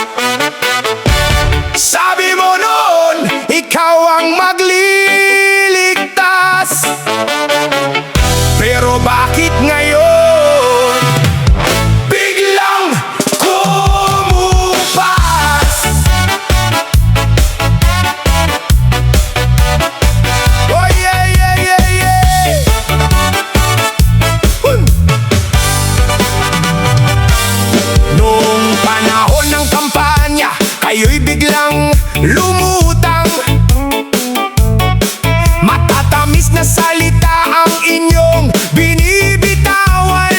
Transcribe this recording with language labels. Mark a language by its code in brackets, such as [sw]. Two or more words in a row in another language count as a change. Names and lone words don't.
[tl] Sabi mo noon, ikaw ang magliligtas. Pero bakit ngayon biglang kumupas? [en] Oh yeah, yeah, yeah, yeah. [tl] Noong panahon ng kampanya, kayo'y biglang lumutang. Matatamis na salita ang inyong binibitawan.